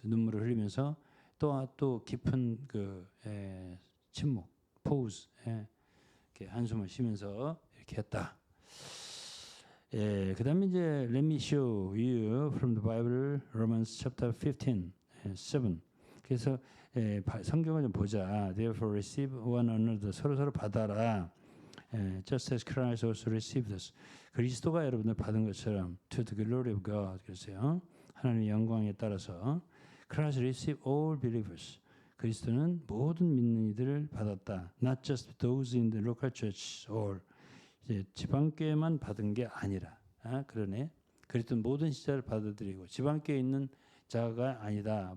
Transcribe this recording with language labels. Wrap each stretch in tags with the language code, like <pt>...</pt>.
<ko>눈물을 흘리면서 또 깊은 침묵.</ko> <en>pause.</en> <ko>이렇게 한숨을 쉬면서 이렇게 했다. 그다음에 이제</ko> <en>Let me show you from the Bible Romans chapter 15.</en> <ko>7. 그래서 성경을 좀 보자.</ko> <en>Therefore receive one another.</en> <ko>서로 받아라.</ko> <en>Just as Christ also received us.</en> <ko>그리스도가 여러분들 받은 것처럼</ko> <en>to the glory of God.</en> <ko>그랬어요. 하나님의 영광에 따라서</ko> <en>Christ received all believers.</en> <ko>그리스도는 모든 믿는 이들을 받았다.</ko> <en>Not just those in the local church or</en> <ko>이제 지방교회만 받은 게 아니라. 그러네. 그리스도는 모든 신자를 받아들이고 지방교회에 있는 자가 아니다.</ko>